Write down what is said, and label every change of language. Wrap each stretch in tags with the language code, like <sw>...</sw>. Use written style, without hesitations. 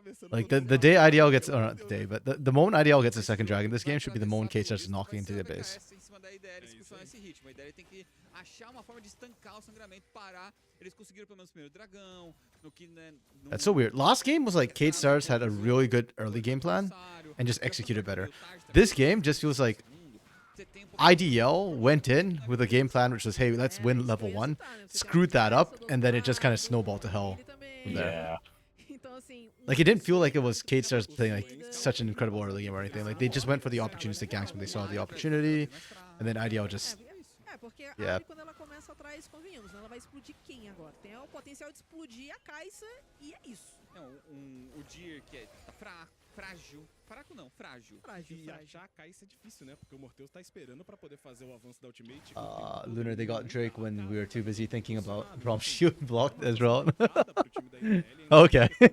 <en>Like the day IDL gets, or not the day, but the moment IDL gets a second dragon, this game should be the moment Kate starts knocking into the base.</en> <pt>A ideia tem que achar uma forma de estancar o sangramento, parar. Eles conseguiram pelo menos o primeiro dragão.</pt> <en>That's so weird. Last game was like Kate Stars had a really good early game plan and just executed better. This game just feels like IDL went in with a game plan which was, hey, let's win level 1, screwed that up, and then it just kind of snowballed to hell from there. Like, it didn't feel like it was Kate Stars playing like such an incredible early game or anything. Like, they just went for the opportunistic ganks when they saw the opportunity, and then IDL just...</en> <pt>Porque</pt> <en>Yeah.</en> <pt>quando ela começa atrás, convenhamos, ela vai explodir quem agora? Tem o potencial de explodir a Kai'Sa e é isso. Não, o Dir que é frágil. Fraco não, frágil. E achar a Kai'Sa é difícil, né? Porque o Morteus tá esperando pra poder fazer o avanço da ultimate.</pt> <en>Lunar, they got Drake when we were too busy thinking about Braum shield blocked as well. Okay.</en>